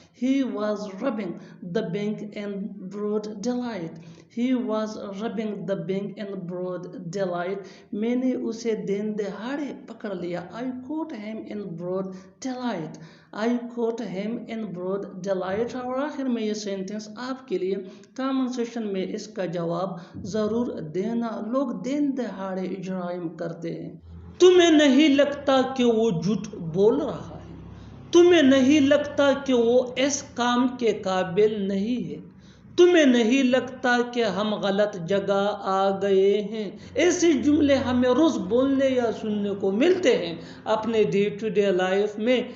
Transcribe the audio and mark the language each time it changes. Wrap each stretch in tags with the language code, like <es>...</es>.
<en>He was robbing the bank in broad daylight. He was robbing the bank in broad daylight.</en> <ur>میں نے اسے دن دہاڑے پکڑ لیا.</ur> <en>I caught him in broad daylight. I caught him in broad daylight.</en> <ur>اور آخر میں یہ sentence آپ کے لیے کامن سیشن میں اس کا جواب ضرور دینا. لوگ دن دہاڑے جرائم کرتے ہیں. تمہیں نہیں لگتا کہ وہ جھوٹ بول رہا ہے؟ تمہیں نہیں لگتا کہ وہ اس کام کے قابل نہیں ہے؟ تمہیں نہیں لگتا کہ ہم غلط جگہ آ گئے ہیں؟ ایسے جملے ہمیں روز بولنے یا سننے کو ملتے ہیں اپنے ڈے ٹو ڈے لائف میں.</ur>